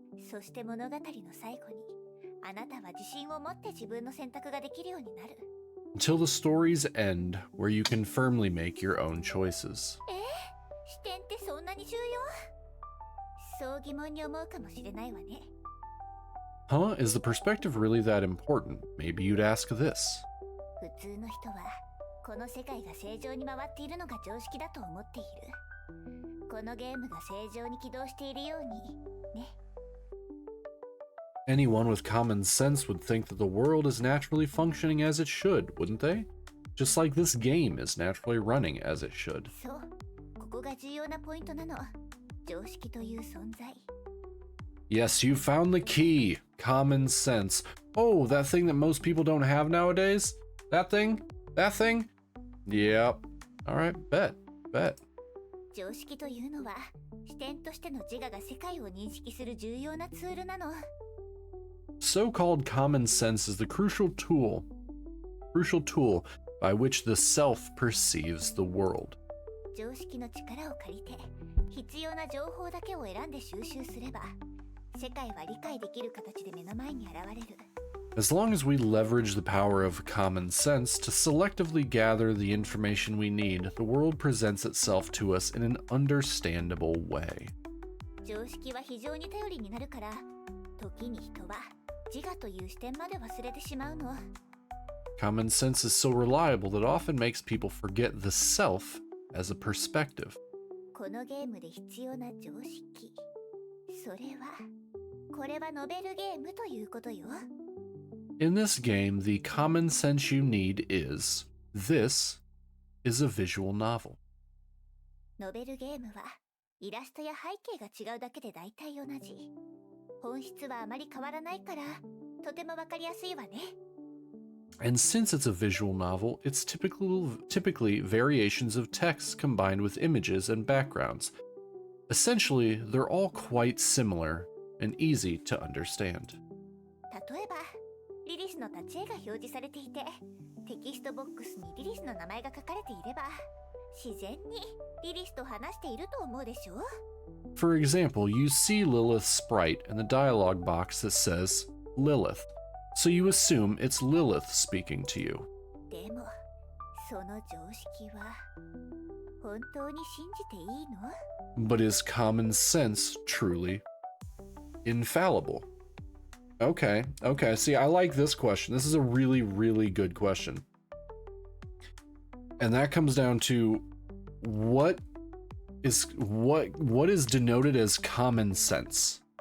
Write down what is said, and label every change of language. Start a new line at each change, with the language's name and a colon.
Japanese: そして物語の最後に、あなたは自信を持って自分の選択ができるようになる。
English: Until the stories end, where you can firmly make your own choices.
Japanese: 視点ってそんなに重要？そう疑問に思うかもしれないわね。
English: Huh? Is the perspective really that important? Maybe you'd ask this.
Japanese: 普通の人はこの世界が正常に回っているのが常識だと思っている。このゲームが正常に起動しているようにね。
English: Anyone with common sense would think that the world is naturally functioning as it should, wouldn't they? Just like this game is naturally running as it should.
Japanese: そう、ここが重要なポイントなの。常識という存在。
English: Yes, you found the key. Common sense. Oh, that thing that most people don't have nowadays? That thing? That thing? Yep. Alright, bet.
Japanese: 常識というのは、視点としての自我が世界を認識する重要なツールなの。
English: So-called common sense is the crucial tool by which the self perceives the world.
Japanese: 常識の力を借りて、必要な情報だけを選んで収集すれば、世界は理解できる形で目の前に現れる。
English: As long as we leverage the power of common sense to selectively gather the information we need, the world presents itself to us in an understandable way.
Japanese: 常識は非常に頼りになるから、時に人は自我という視点まで忘れてしまうの。
English: Common sense is so reliable that it often makes people forget the self as a perspective.
Japanese: このゲームで必要な常識。それは、これはノベルゲームということよ。
English: In this game, the common sense you need is, this is a visual novel.
Japanese: ノベルゲームは、イラストや背景が違うだけで大体同じ。本質はあまり変わらないから、とてもわかりやすいわね。
English: And since it's a visual novel, it's typically variations of text combined with images and backgrounds. Essentially, they're all quite similar and easy to understand.
Japanese: 例えば、リリスの立ち絵が表示されていて、テキストボックスにリリスの名前が書かれていれば、自然にリリスと話していると思うでしょう。
English: For example, you see Lilith's sprite in the dialogue box that says Lilith, so you assume it's Lilith speaking to you.
Japanese: でも、その常識は本当に信じていいの？
English: But is common sense truly infallible? Okay. See, I like this question. This is a really, really good question. And that comes down to what is denoted as common sense.